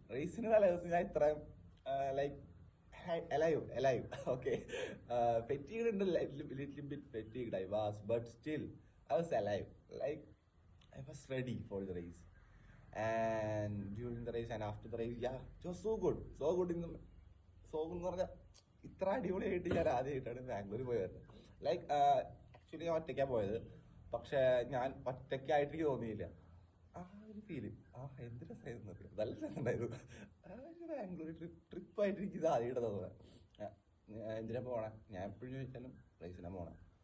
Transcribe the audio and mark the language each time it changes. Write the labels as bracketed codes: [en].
[ml] റേസിന് തലേ ദിവസം ഞാൻ ഇത്രയും ലൈക്ക് alive. [en] Okay, fatigued ഉണ്ട്, little bit fatigued I was, but still I was alive. Like I was ready for the race. And during the race and after the race, yeah, it was so good. So good [ml] എന്ന് പറഞ്ഞാൽ ഇത്ര അടിപൊളിയായിട്ട് ഞാൻ ആദ്യമായിട്ടാണ് ബാംഗ്ലൂർ പോയത്. Like actually ഞാൻ ഒറ്റയ്ക്കാണ് പോയത്, പക്ഷെ ഞാൻ ഒറ്റയ്ക്കായിട്ട് എനിക്ക് തോന്നിയില്ല. ആ ഒരു ഫീല്, എന്ത് രസമായിരുന്നു, നല്ല രസമുണ്ടായിരുന്നു. ആ ഒരു ബാംഗ്ലൂർ ട്രിപ്പായിട്ട് എനിക്ക് ഇത് ആദ്യമായിട്ട് തോന്നുന്നത്. എന്തിനാ പോണേ, ഞാൻ എപ്പോഴും ചോദിച്ചാലും റേസിനാണ് പോണേ.